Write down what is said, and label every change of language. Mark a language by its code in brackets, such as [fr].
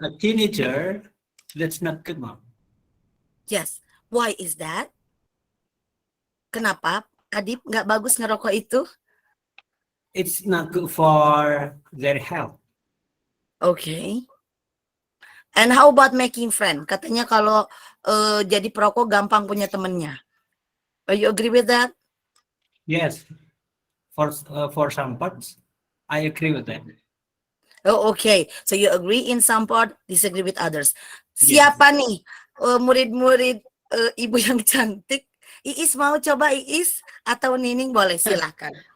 [en] a teenager, that's not good, ma'am. Yes. Why is that? [id] Kenapa? Adib, nggak bagus ngerokok itu? [en] It's not good for their health. Okay. And how about making friend? [id] Katanya kalau jadi perokok gampang punya temennya. [en] Are you agree with that? Yes, for some parts, I agree with that. Oh, okay. So you agree in some part, disagree with others. Yes. [id] Siapa nih murid-murid ibu yang cantik? Iis mau coba Iis atau Nining boleh silakan.